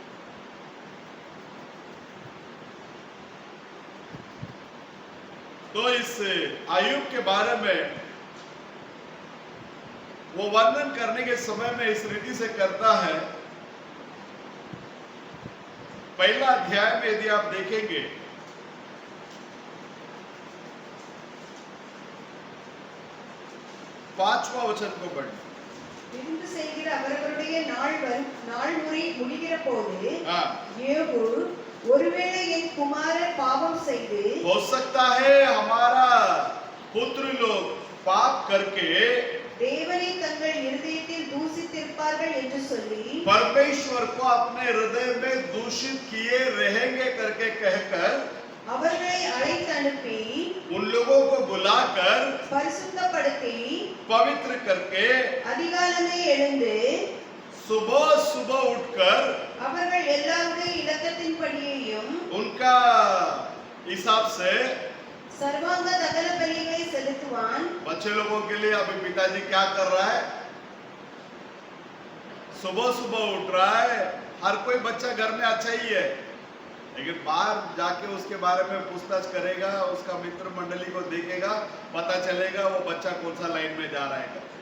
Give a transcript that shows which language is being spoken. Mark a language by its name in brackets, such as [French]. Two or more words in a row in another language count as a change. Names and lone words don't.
[Hindi] तो इस अय्यूब के बारे में वो वर्णन करने के समय में इस रीति से करता है। पहला अध्याय में यदि आप देखेंगे, पांचवा वचन को पढ़ें। [Tamil] விருந்து செய்கிற அவர்களுடைய நாள் முறை முடிகிற போது யோபு, ஒருவேளை என் குமாரர் பாவம் செய்து, [Hindi] हो सकता है हमारा पुत्र लोग पाप करके [Tamil] தேவனை தங்கள் இருதயத்தில் புசித்திருப்பார்கள் என்று சொல்லி [Hindi] परमेश्वर को अपने हृदय में दूषित किए रहेंगे करके कहकर [Tamil] அவர்களை அழைத்து அனுப்பி [Hindi] उन लोगों को बुलाकर [Tamil] பரிசுத்தப்படுத்தி [Hindi] पवित्र करके [Tamil] அதிகாலமே எழுந்து [Hindi] सुबह सुबह उठकर [Tamil] அவர்கள் எல்லாருடைய இலக்கத்தின்படியேயும் [Hindi] उनका हिसाब से [Tamil] சர்வாங்க தகன பலிகளை செலுத்துவான். [Hindi] बच्चे लोगों के लिए अभी पिताजी क्या कर रहा है? सुबह सुबह उठ रहा है. हर कोई बच्चा घर में अच्छा ही है, लेकिन बाहर जाके उसके बारे में पूछताछ करेगा, उसका मित्र मंडली को देखेगा, पता चलेगा वो बच्चा कौन सा लाइन में जा रहा है.